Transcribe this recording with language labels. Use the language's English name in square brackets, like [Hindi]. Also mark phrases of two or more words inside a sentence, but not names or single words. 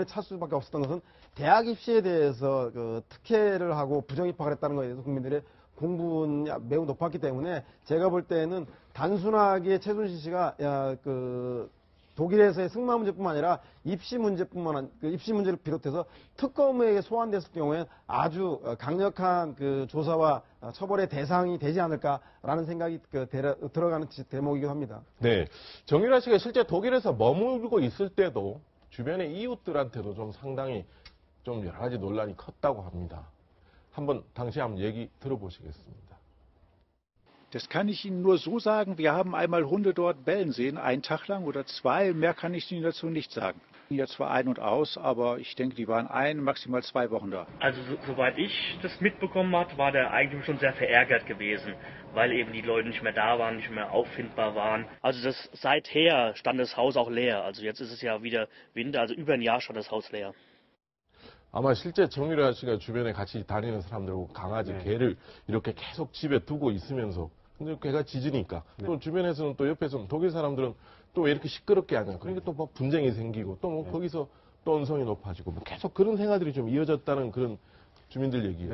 [Korean] 찰 수밖에 없었던 것은 대학 입시에 대해서 그 특혜를 하고 부정 입학을 했다는 것에 대해서 국민들의 공분이 매우 높았기 때문에 제가 볼 때는 단순하게 최순실 씨가 그 독일에서의 승마 문제뿐만 아니라 입시 문제를 비롯해서 특검에게 소환됐을 경우에 아주 강력한 그 조사와 처벌의 대상이 되지 않을까라는 생각이 들어가는 대목이기도 합니다. 네. 정유라 씨가 실제 독일에서 머물고 있을 때도 주변의 이웃들한테도 좀 상당히 좀 여러 가지 논란이 컸다고 합니다. 당시 한번 얘기 들어보시겠습니다. [German] Das kann ich Ihnen nur so sagen, wir haben einmal Hunde dort bellen sehen, einen Tag lang oder zwei, mehr kann ich Ihnen dazu nicht sagen. Jetzt zwar ein und aus, aber ich denke, die waren maximal 2 Wochen da. Also soweit ich das mitbekommen habe, war der Eigentümer schon sehr verärgert gewesen, weil eben die Leute nicht mehr da waren, nicht mehr auffindbar waren. Also seither stand das Haus auch leer. Also jetzt ist es ja wieder Winter, also über ein Jahr stand das Haus leer. [Korean] 아마 실제 정유라 씨가 주변에 같이 다니는 사람들하고 강아지, 개를 이렇게 계속 집에 두고 있으면서 근데 개가 짖으니까 또 주변에서는 또 옆에서는 독일 사람들은 또 왜 이렇게 시끄럽게 하냐. 그러니까 또 뭐 분쟁이 생기고 또 뭐 거기서 또 언성이 높아지고 뭐 계속 그런 생활들이 좀 이어졌다는 그런 주민들 얘기예요.